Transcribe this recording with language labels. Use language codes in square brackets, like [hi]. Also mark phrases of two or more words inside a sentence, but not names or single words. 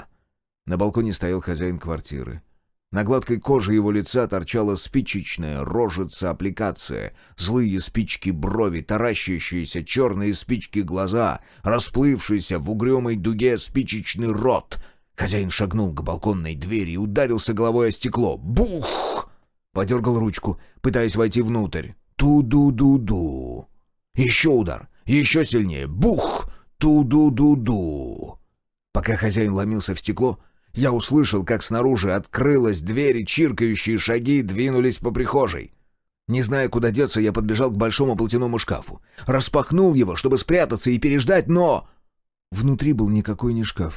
[ru] На балконе стоял хозяин квартиры. На гладкой коже его лица торчала спичечная рожица-аппликация, злые спички брови, таращащиеся черные спички глаза, расплывшийся в угрюмой дуге спичечный рот. Хозяин шагнул к балконной двери и ударился головой о стекло. Бух! Подергал ручку, пытаясь войти внутрь. Ту-ду-ду-ду. Еще удар, еще сильнее. Бух! Ту-ду-ду-ду. Пока хозяин ломился в стекло, я услышал, как снаружи открылась дверь, и чиркающие шаги двинулись по прихожей. Не зная, куда деться, я подбежал к большому платяному шкафу. Распахнул его, чтобы спрятаться и переждать, но... Внутри был никакой не шкаф.